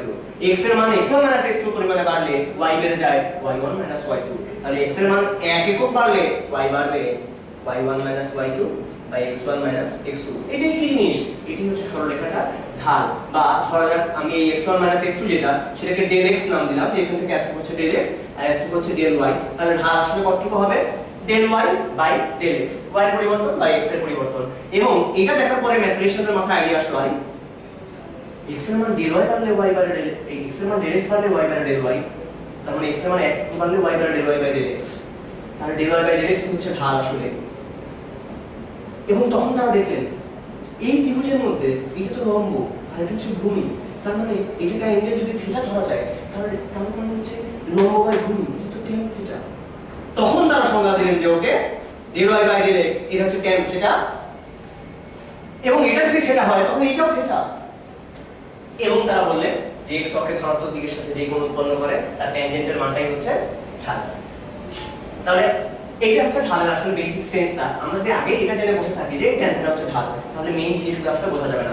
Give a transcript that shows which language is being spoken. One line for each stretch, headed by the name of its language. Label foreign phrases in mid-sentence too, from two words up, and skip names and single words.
Bangla: x এর মান x1 x2 পরিমাণে বাড়লে y বেড়ে যায় y1 y2। তাহলে x এর মান 1 একক বাড়লে y বাড়বে y1 y2 বাই x1 x2। এটাই কি জিনিস? এটাই হচ্ছে সরলরেখাটা ঢাল। বা ধরা যাক আমি এই x1 x2 যেটা সেটাকে del x নাম দিলাম, যে এখান থেকে এতটুকু হচ্ছে del x আর এতটুকু হচ্ছে del y। তাহলে ঢাল আসলে কতটুকু হবে? del y বাই del x, y এর পরিবর্তন বাই x এর পরিবর্তন। এবং এটা দেখার পরে ম্যাথমেটিশিয়ানদের মাথায় আইডিয়া আসলো আই x এর মান del y বাড়লে y বাড়ে del x এর মান del x বাড়লে y বাড়ে del y, তার মানে x এর মান 1 বাড়লে y বাড়ে del y বাই del x। তাহলে del y বাই del x হচ্ছে ঢাল আসলে। এবং তখন তারা দেখলেন এই ত্রিভুজের মধ্যে এটা তো লম্ব আর এটা হচ্ছে ভূমি, তার মানে এটাকে অ্যাঙ্গেল যদি থিটা ধরা যায় তাহলে মানে হচ্ছে লম্ব বাই ভূমি, এটা তো tan থিটা। তখন তারা সংজ্ঞা দিলেন যে ওকে del y বাই del x এটা হচ্ছে tan থিটা, এবং এটা যদি থিটা হয় তখন এটাও থিটা। এবং তারা বললেন যে x অক্ষের ধনাত্মক দিকের সাথে যে কোণ উৎপন্ন করে তার ট্যানজেন্টের মানটাই হচ্ছে ঢাল। তাহলে এইটা হচ্ছে ঢালের আসলে
English: basic sense-টা।
Bangla: আমরা যদি আগে এটা জেনে বসে থাকি যে এটা হচ্ছে ঢাল, তাহলে মেইন জিনিসগুলো আসলে বোঝা যাবে না।